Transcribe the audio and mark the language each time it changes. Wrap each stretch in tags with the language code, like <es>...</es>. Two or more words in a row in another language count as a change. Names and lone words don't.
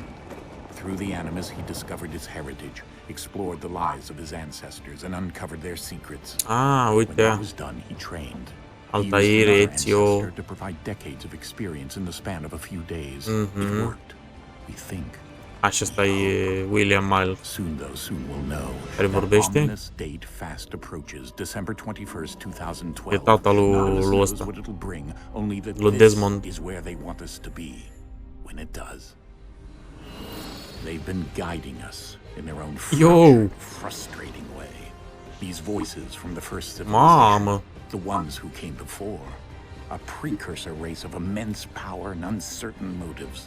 <en>Through the Animus, he discovered his heritage, explored the lives of his ancestors, and uncovered their secrets. When that was done, he trained. Altair, Ezio. To provide decades of experience in the span of a few days. It worked, we think.</en> <ro>Asta e William Miles.</ro> <en>Soon, though, soon we'll know.</en> <ro>Care vorbește?</ro> <en>This date fast approaches, December 21st, 2012.</en> <ro>E tata lui ăsta. Lui Desmond.</ro> <en>Is where they want us to be when it does. They've been guiding us in their own frustrating way. These voices from the first civilization, the ones who came before, a precursor race of immense power and uncertain motives.</en>